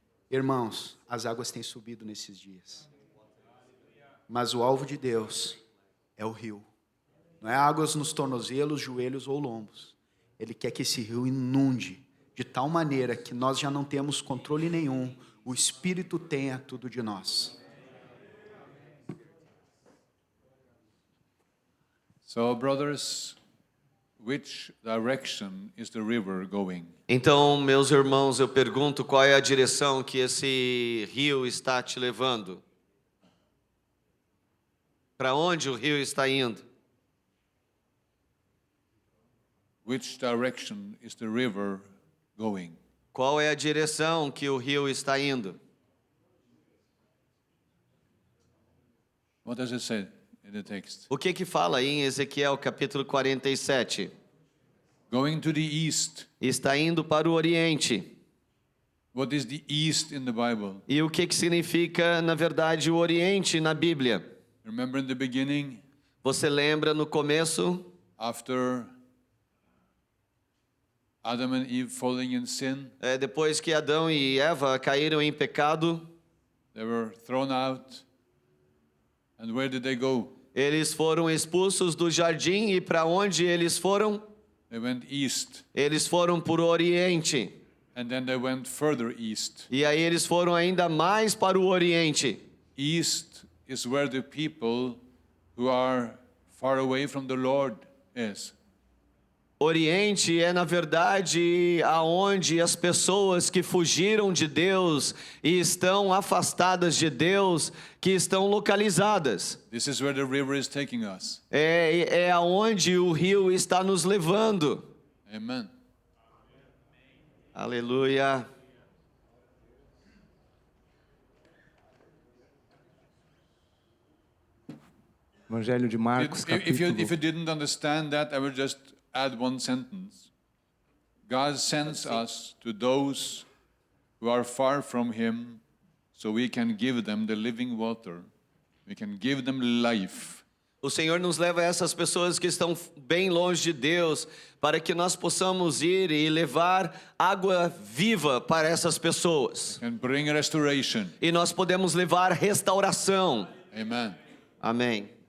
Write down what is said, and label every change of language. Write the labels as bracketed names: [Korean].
[Portuguese] Irmãos, as águas têm subido nesses dias. Mas o alvo de Deus é o rio. Não é águas nos tornozelos, joelhos ou lombos. Ele quer que esse rio inunde de tal maneira que nós já não temos controle nenhum. O Espírito tenha tudo de nós. [English] So, brothers, which direction is the river going? [Portuguese] Então, meus irmãos, eu pergunto qual é a direção que esse rio está te levando? Para onde o rio está indo? [English] Which direction is the river going? [Portuguese] Qual é a direção que o rio está indo? [English] What does it say in the text? [Portuguese] O que fala aí em Ezequiel capítulo 47? [English] Going to the east. [Portuguese] Está indo para o oriente. [English] What is the east in the Bible? [Portuguese] E o que significa, na verdade, o oriente na Bíblia? [English] Remember in the beginning, [Portuguese] Você lembra no começo, [English] after Adam and Eve falling in sin, [Portuguese] depois que Adão e Eva caíram em pecado, [English] they were thrown out. And where did they go? [Portuguese] eles foram expulsos do jardim e para onde eles foram? [English] They went east. [Portuguese] Eles foram para o oriente. [English] And then they went further east. [Portuguese] E aí eles foram ainda mais para o oriente. [English] East is where the people who are far away from the Lord is. [Portuguese] Oriente é, na verdade, aonde as pessoas que fugiram de Deus e estão afastadas de Deus, que estão localizadas. [English] This is where the river is taking us. [Portuguese] É aonde o rio está nos levando. [English] Amen. [Portuguese] Aleluia. Evangelho de Marcos, [English] If you [Portuguese] capítulo... [English] didn't understand that, I will just add one sentence. God sends us to those who are far from Him, so we can give them the living water. We can give them life. [Portuguese] O Senhor nos leva a essas pessoas que estão bem longe de Deus, para que nós possamos ir e levar água viva para essas pessoas. [English] And bring restoration. [Portuguese] E nós podemos levar restauração. [English] Amen. [Portuguese] Amém.